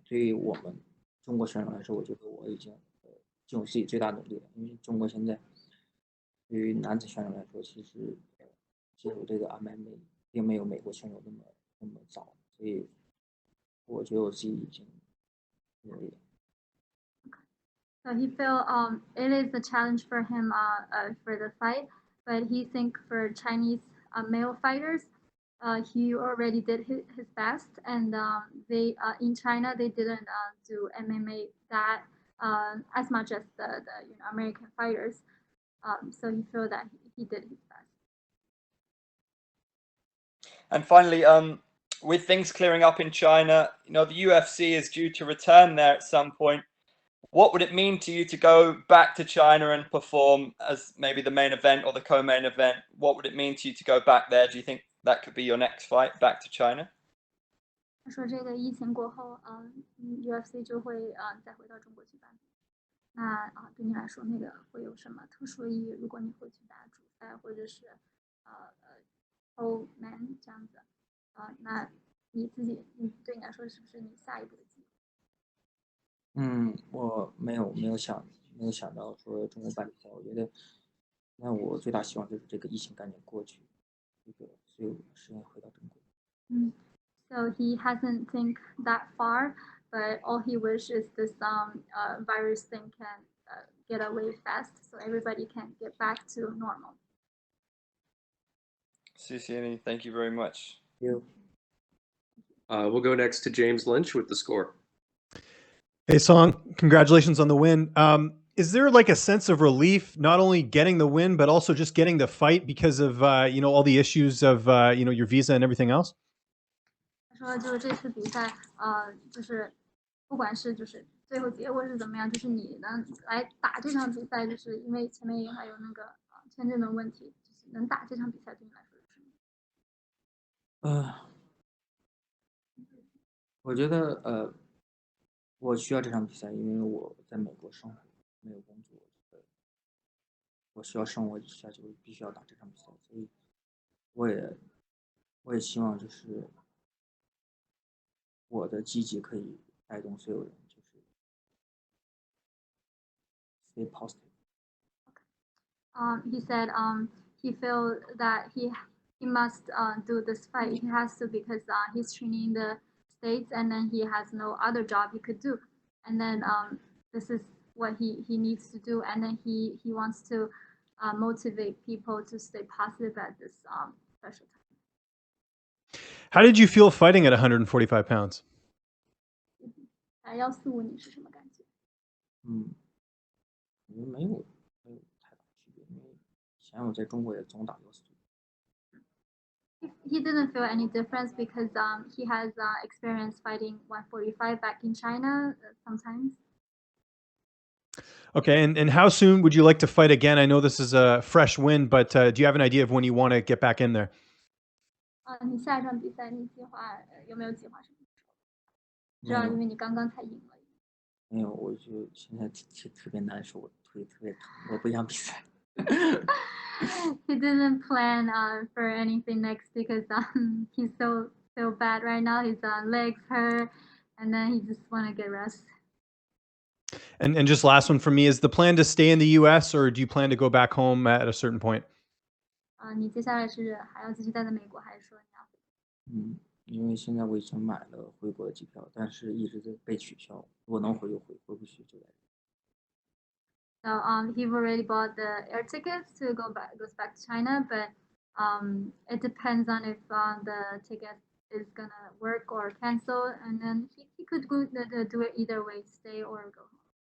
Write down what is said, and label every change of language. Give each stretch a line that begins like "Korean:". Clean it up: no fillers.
Chinese: 对于我们中国选手来说，我觉得我已经尽我自己最大努力了。因为中国现在对于男子选手来说，其实进入这个 MMA 并没有美国选手那么早，所以我觉得我自己已经努力了。
English: So he feel it is a challenge for him for the fight, but he think for Chinese male fighters, he already did his best, and they in China they didn't do MMA that as much as the American fighters. So he feel that he did his best. And finally, with things clearing up in China, the UFC is due to return there at some point. What would it mean to you to go back to China and perform as maybe the main event or the co-main event? What would it mean to you to go back there? Do you think that could be your next fight back to China?
Chinese: 他说这个疫情过后，UFC 就会再回到中国去办。那对你来说那个会有什么特殊意义？如果你会去打主赛或者是co-main 这样子，那你对你来说是不是你下一步的计划？我没有想到说中国办比赛，我觉得那我最大希望就是这个疫情赶紧过去，所以我时间回到中国。
English: So he hasn't think that far, but all he wishes is this virus thing can get away fast, so everybody can get back to normal. Susiani, thank you very much. You We'll go next to James Lynch with the score. Hey, Song, congratulations on the win. Is there like a sense of relief, not only getting the win, but also just getting the fight because of, all the issues of, your visa and everything else?
Chinese: 他说就是这次比赛，就是不管是就是最后结果是怎么样，就是你能来打这场比赛，就是因为前面也还有那个签证的问题，就是能打这场比赛对你来说是什么？我觉得我需要这场比赛，因为我在美国生活，没有工作，我需要生活下去，我必须要打这场比赛，所以我也希望就是我的积极可以带动所有人，就是
English: stay positive。 He said he felt that he must do this fight. He has to because he's training in the States and then he has no other job he could do. And then this is what he needs to do. And then he wants to motivate people to stay positive at this special time. How did you feel fighting at 145 pounds?
Chinese: 145你是什么感觉？我觉得没有太大区别，因为以前我在中国也总打145。
English: He didn't feel any difference because he has experience fighting 145 back in China sometimes. Okay, and how soon would you like to fight again? I know this is a fresh win, but do you have an idea of when you want to get back in there?
Chinese: 你下一场比赛你有没有计划什么时候？知道，因为你刚刚才赢了。没有，我就现在特别难受，我腿特别疼，我不想比赛。
English: He didn't plan for anything next because he's so bad right now. His legs hurt, and then he just want to get rest. And just last one for me, is the plan to stay in the US or do you plan to go back home at a certain point?
Chinese: 你接下来是还要继续待在美国，还是说你要？因为现在我已经买了回国的机票，但是一直在被取消。如果能回就回，回不去就来。
English: So he've already bought the air tickets to goes back to China, but it depends on if the ticket is gonna work or cancel, and then he could do it either way, stay or go home.